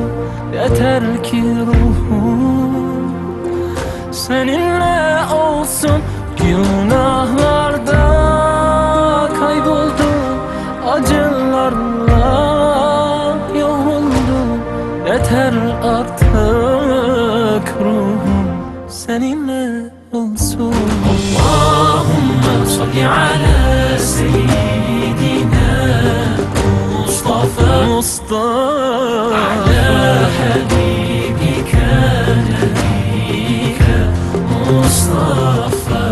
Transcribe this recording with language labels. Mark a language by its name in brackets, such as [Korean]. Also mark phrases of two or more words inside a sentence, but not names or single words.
[Turkish] Yeter ki ruhum seninle olsun. Günahlarda kayboldum, acılarla yoruldum. Yeter artık ruhum seninle olsun. [Arabic] اللهم صل على سيدنا مصطفى على حبيبك نبيك مصطفى.